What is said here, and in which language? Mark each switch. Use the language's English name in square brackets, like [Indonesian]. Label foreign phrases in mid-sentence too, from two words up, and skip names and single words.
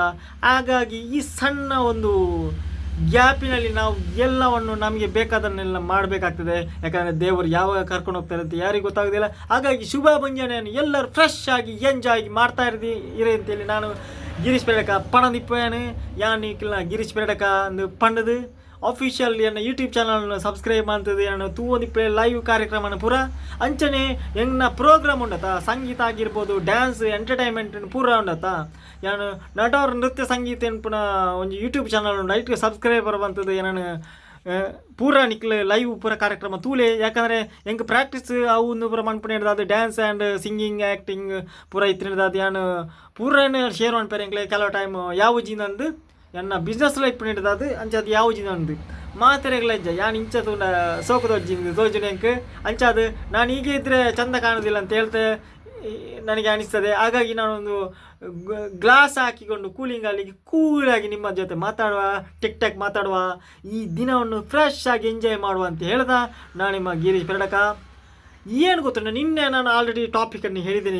[Kannada] ಹಾಗಾಗಿ ಈ ಸಣ್ಣ ಒಂದು ಗ್ಯಾಪಿನಲ್ಲಿ ನಾವು ಎಲ್ಲವನ್ನು ನಮಗೆ ಬೇಕಾದನ್ನೆಲ್ಲ ಮಾಡಬೇಕಾಗ್ತದೆ. ಯಾಕಂದರೆ ದೇವರು ಯಾವಾಗ ಕರ್ಕೊಂಡು ಹೋಗ್ತಾರೆ ಅಂತ ಯಾರಿಗೂ ಗೊತ್ತಾಗೋದಿಲ್ಲ. ಹಾಗಾಗಿ ಶುಭ ಮುಂಜಾನೆಯನ್ನು ಎಲ್ಲರೂ ಫ್ರೆಶ್ ಆಗಿ ಎಂಜಾಯ್ ಮಾಡ್ತಾ ಇರಿ ಅಂತೇಳಿ ನಾನು ಗಿರೀಶ್ ಪೆರಡಕ [Tulu] ಪಣದಿಪ್ಪೇನು ಯಾನಿಕ್ಕಿಲ್ಲ ಗಿರೀಶ್ ಪೆರಡಕ ಅಂದು ಪಂಡದು [Kannada] ಆಫೀಷಿಯಲ್ ಏನು ಯೂಟ್ಯೂಬ್ ಚಾನಲ್ನ ಸಬ್ಸ್ಕ್ರೈಬ್ ಮಾಡ್ತದೆ. [Tulu] ನಾನು ತೂವೊಂದಿಪ್ಪೆ ಲೈವ್ ಕಾರ್ಯಕ್ರಮನ ಪೂರ ಅಂಚನೆ ಎಂಗ್ನ ಪ್ರೋಗ್ರಾಮ್ ಉಂಡತ, ಸಂಗೀತ ಆಗಿರ್ಬೋದು, ಡ್ಯಾನ್ಸ್, ಎಂಟರ್ಟೈನ್ಮೆಂಟ್ ಪೂರ ಉಂಡತ. ನಾನು ನಟವ್ರ ನೃತ್ಯ ಸಂಗೀತ ಪುನಃ ಒಂದು ಯೂಟ್ಯೂಬ್ ಚಾನಲ್ ಉಂಡು, ಐಟ್ ಸಬ್ಸ್ಕ್ರೈಬರ್ ಬಂತದ್ದು. ನಾನು ಪೂರ ನಿಕ್ಲ ಲೈವ್ ಪೂರ ಕಾರ್ಯಕ್ರಮ ತೂಲೆ. ಯಾಕಂದರೆ ಹೆಂಗೆ ಪ್ರಾಕ್ಟೀಸ್ ಅವು ಪೂರ ಮನ್ಪುಣ ಹಿಡ್ದು ಡ್ಯಾನ್ಸ್ ಆ್ಯಂಡ್ ಸಿಂಗಿಂಗ್ ಆ್ಯಕ್ಟಿಂಗ್ ಪೂರ ಇತ್ತು ಹಿಡ್ದು ನಾನು ಪೂರನೇ ಶೇರ್ ಮಾಡ್ಪೇರೆ. ಎಂಕ್ಲೆ ಕೆಲವು ಟೈಮ್ ಯಾವ ಜಿನಂದು ಎನ್ನ ಬಿಸ್ನೆಸ್ ಲೈಫ್ ಹಿಡ್ದು ಅಂಚದು ಯಾವ ಜಿನಂದು ಮಾತೆರೆಗಳ ಇಜ್ಜ ಯಾನು ಇಂಚದು ಸೋಕು ತೋಜು ಎಂಕ್ ಅಂಚದು [Kannada] ನಾನು ಹೀಗೆ ಇದ್ದರೆ ಚಂದ ಕಾಣೋದಿಲ್ಲ ಅಂತ ಹೇಳ್ತೆ ನನಗೆ ಅನಿಸ್ತದೆ. ಹಾಗಾಗಿ ನಾನೊಂದು ಗ್ಲಾಸ್ ಹಾಕಿಕೊಂಡು ಕೂಲಾಗಿ ನಿಮ್ಮ ಜೊತೆ ಮಾತಾಡುವ, ಟಿಕ್ ಮಾತಾಡುವ, ಈ ದಿನವನ್ನು ಫ್ರೆಶ್ ಆಗಿ ಎಂಜಾಯ್ ಮಾಡುವ ಅಂತ ಹೇಳ್ದ ನಾನು ನಿಮ್ಮ ಗಿರೀಶ್ ಪೆರಡಕ. ಏನು ಗೊತ್ತುಂಟ, ನಿನ್ನೆ ನಾನು ಆಲ್ರೆಡಿ ಟಾಪಿಕನ್ನು ಹೇಳಿದ್ದೀನಿ.